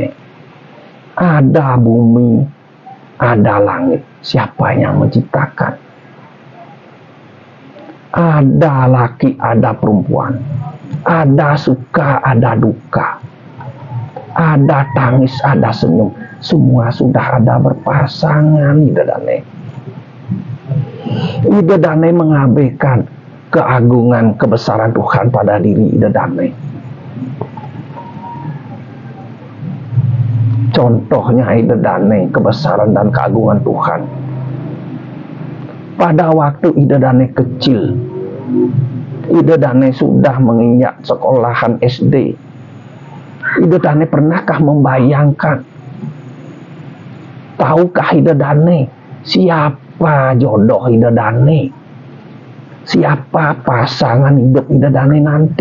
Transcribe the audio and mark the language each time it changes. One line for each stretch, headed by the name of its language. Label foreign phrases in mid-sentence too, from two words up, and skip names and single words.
Indonesian: Ada bumi, ada langit. Siapa yang menciptakan? Ada laki, ada perempuan. Ada suka, ada duka. Ada tangis, ada senyum. Semua sudah ada berpasangan
Balinese: ide dane. Ide dane
Indonesian: mengabaikan keagungan kebesaran Tuhan pada diri
Balinese: ide dane.
Indonesian: Contohnya
Balinese: ide dane
Indonesian: kebesaran dan keagungan Tuhan. Pada waktu
Balinese: ide dane
Indonesian: kecil,
Balinese: ide dane
Indonesian: sudah menginjak sekolahan SD.
Balinese: Ide dane
Indonesian: pernahkah membayangkan, tahukah
Balinese: ide dane
Indonesian: siapa jodoh
Balinese: ide dane?
Indonesian: Siapa pasangan hidup
Balinese: ide dane
Indonesian: nanti?